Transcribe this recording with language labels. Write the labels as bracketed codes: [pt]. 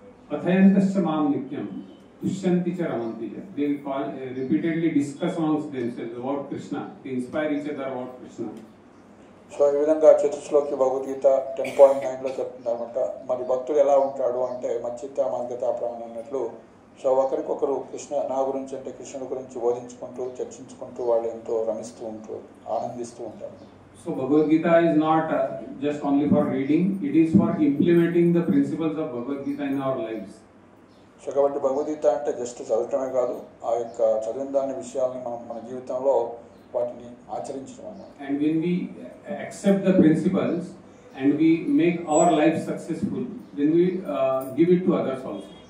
[sa] Pathayantascha mam nityam tushyanti cha ramanti cha. [en] They repeatedly discuss amongst themselves about Krishna. They inspire each other about Krishna. [te] So ఈ విధంగా చతుశ్లోకి భగవద్గీత 10.9లో చెప్తుంది అనమాట. మరి భక్తుడు ఎలా ఉంటాడు అంటే [sa] మచ్చిత్త మద్గత ప్రాణం [te] అన్నట్లు. సో ఒకరికొకరు కృష్ణ నా గురించి అంటే కృష్ణుడి గురించి బోధించుకుంటూ చర్చించుకుంటూ వాళ్ళు ఎంతో రమిస్తూ ఉంటారు, ఆనందిస్తూ ఉంటారు. [en] So Bhagavad Gita is not just only for reading, it is for implementing the principles of Bhagavad Gita in our lives. [te] So కాబట్టి భగవద్గీత అంటే జస్ట్ చదవటమే కాదు, ఆ యొక్క చదివిన దాని విషయాలని మనం మన జీవితంలో వాటిని ఆచరించడం అన్నమాట. [en] And when we accept the principles and we make our life successful, then we give it to others also.